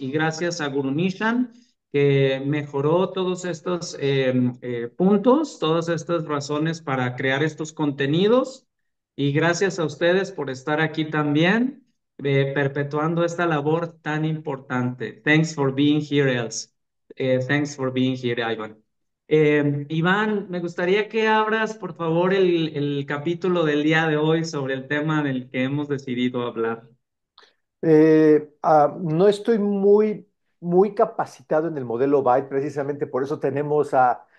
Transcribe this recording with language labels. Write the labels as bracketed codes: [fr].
[es] Y gracias a Guru Nishan, que mejoró todos estos puntos, todas estas razones para crear estos contenidos. Y gracias a ustedes por estar aquí también, perpetuando esta labor tan importante. [en] Thanks for being here, Els. Thanks for being here, Ivan. [es] Iván, me gustaría que abras, por favor, el capítulo del día de hoy sobre el tema del que hemos decidido hablar. No estoy muy capacitado en el modelo Byte, precisamente por eso tenemos a